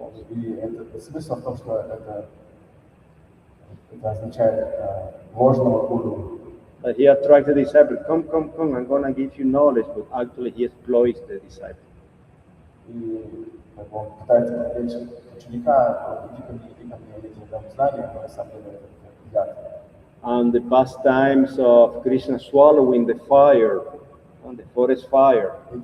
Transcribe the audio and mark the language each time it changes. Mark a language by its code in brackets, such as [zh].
[ru] И это смысл в том, что это означает ложного гуру. [en] He attracts the disciple, come, I'm going to give you knowledge, but actually he exploits the disciple. [ru] И он пытается привлечь ученика, иди ко мне, я тебе дам знания, но на самом деле это яд. [en] And the pastimes of Krishna swallowing the fire, and the forest fire.